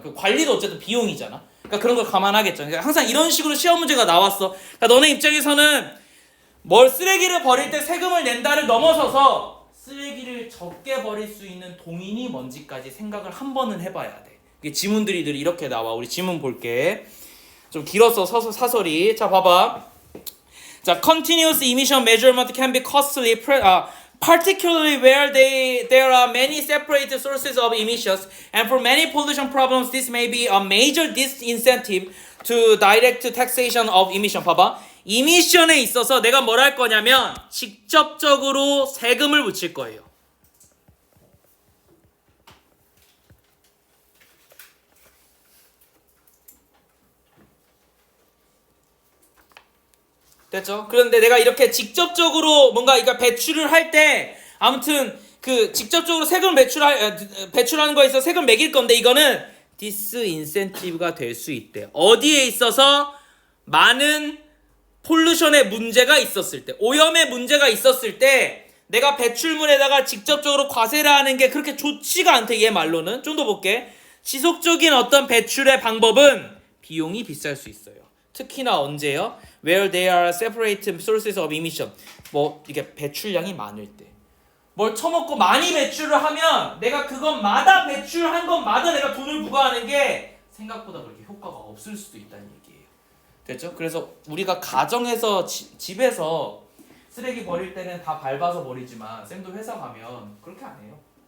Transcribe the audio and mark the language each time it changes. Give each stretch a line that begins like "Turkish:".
Korean: 그 관리도 어쨌든 비용이잖아. 그러니까 그런 걸 감안하겠죠. 그러니까 항상 이런 식으로 시험 문제가 나왔어. 그러니까 너네 입장에서는 뭘 쓰레기를 버릴 때 세금을 낸다를 넘어서서 쓰레기를 적게 버릴 수 있는 동인이 뭔지까지 생각을 한 번은 해봐야 돼. 이게 지문들이 늘 이렇게 나와. 우리 지문 볼게. 좀 길었어 사설이. 자 봐봐.
English: 자, continuous emission measurement can be costly. Particularly where there are many separate sources of emissions, and for many pollution problems, this may be a major disincentive to direct taxation of emission.
Korean: 봐봐. 이미션에 있어서 내가 뭘 할 거냐면 직접적으로 세금을 붙일 거예요. 됐죠? 그런데 내가 이렇게 직접적으로 뭔가 이거 배출을 할 때 아무튼 그 직접적으로 세금을 배출하는 거에 있어서 세금 매길 건데 이거는 디스인센티브가 될 수 있대. 어디에 있어서 많은 폴루션의 문제가 있었을 때, 오염의 문제가 있었을 때 내가 배출물에다가 직접적으로 과세를 하는 게 그렇게 좋지가 않대. 얘 말로는. 좀 더 볼게. 지속적인 어떤 배출의 방법은 비용이 비쌀 수 있어요. 특히나 언제요?
English: Where there are separate sources of emission.
Korean: 뭐 이게 배출량이 많을 때. 뭘 처먹고 많이 배출을 하면 내가 그것마다 배출한 것마다 내가 돈을 부과하는 게 생각보다 그렇게 효과가 없을 수도 있다는 얘기예요. 됐죠? 그래서 우리가 가정에서 집에서 쓰레기 버릴 때는 다 밟아서 버리지만 쌤도 회사 가면 그렇게 안 해요.